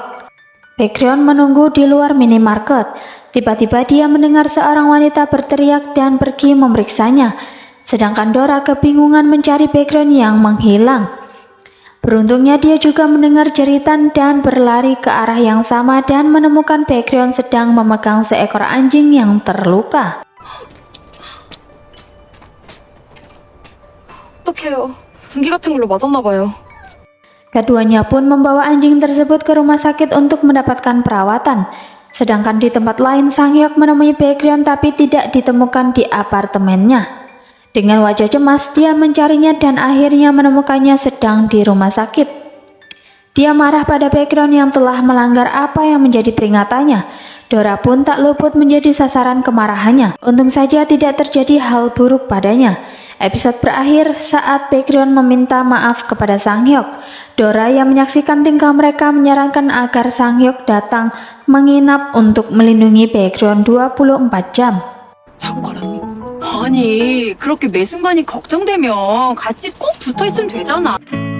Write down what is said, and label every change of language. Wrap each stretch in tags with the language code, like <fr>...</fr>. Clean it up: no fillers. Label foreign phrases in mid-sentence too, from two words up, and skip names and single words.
<id>Baekhyun menunggu di luar minimarket. Tiba-tiba dia mendengar seorang wanita berteriak dan pergi memeriksanya, sedangkan Dora kebingungan mencari Baekhyun yang menghilang. Beruntungnya dia juga mendengar jeritan dan berlari ke arah yang sama dan menemukan Baekhyun sedang memegang seekor anjing yang terluka.</id> <ko>어떡해요. 분기 같은 걸로 맞았나 봐요.</ko> <id>Keduanya pun membawa anjing tersebut ke rumah sakit untuk mendapatkan perawatan. Sedangkan di tempat lain Sang-hyuk menemui Baekhyun tapi tidak ditemukan di apartemennya. Dengan wajah cemas dia mencarinya dan akhirnya menemukannya sedang di rumah sakit. Dia marah pada Baekhyun yang telah melanggar apa yang menjadi peringatannya. Dora pun tak luput menjadi sasaran kemarahannya. Untung saja tidak terjadi hal buruk padanya. Episode berakhir saat Baekhyun meminta maaf kepada Sang-hyuk. Dora yang menyaksikan tingkah mereka menyarankan agar Sang-hyuk datang menginap untuk melindungi Baekhyun 24 jam.</id> <ko>잠깐만요. 아니, 그렇게 매 순간이 걱정되면 같이 꼭 붙어 있으면 되잖아.</ko>